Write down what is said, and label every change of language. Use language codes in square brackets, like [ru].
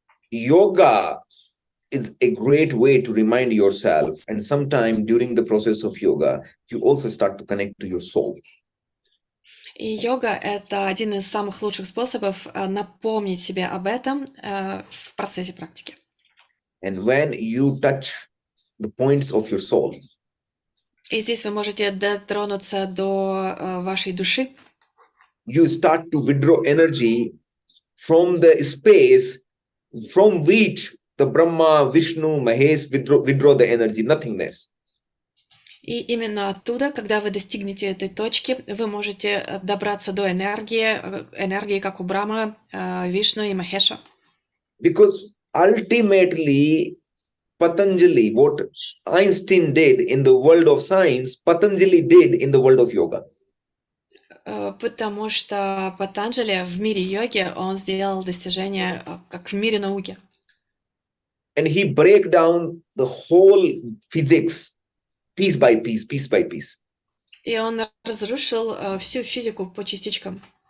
[en] Yoga is a great way to remind yourself, and sometime during the process of yoga, you also start to connect to your soul. [ru] И йога – это один из самых лучших способов напомнить себе об этом в процессе практики. [en] And when you touch the points of your soul, [ru] и здесь вы можете дотронуться до вашей души. [en] You start to withdraw energy from the space from which the Brahma, Vishnu, Mahesh withdraw the energy, nothingness. [ru] И именно оттуда, когда вы достигнете этой точки, вы можете добраться до энергии, как у Брахмы, Вишну и Махеша. [en] Because ultimately, Patanjali, what Einstein did in the world of science, Patanjali did in the world of yoga. [ru] Потому что Патанджали в мире йоги, он сделал достижение как в мире науки. [en] And he break down the whole physics piece by piece, piece by piece. [ru] И он разрушил всю физику по частичкам.